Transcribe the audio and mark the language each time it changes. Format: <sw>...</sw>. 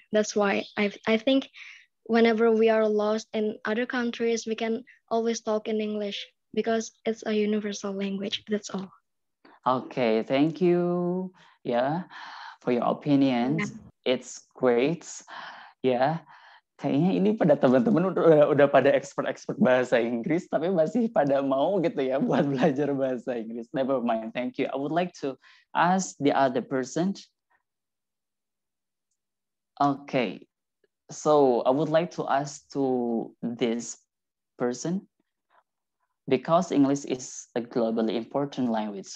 <en>That's why I think whenever we are lost in other countries, we can always talk in English because it's a universal language. That's all. Okay, thank you for your opinions. It's great.</en> <id>Kayaknya ini pada teman-teman udah pada expert bahasa Inggris, tapi masih pada mau gitu ya buat belajar bahasa Inggris.</id> <en>Never mind, thank you. I would like to ask the other person. Okay, so I would like to ask to this person, because English is a globally important language.</en>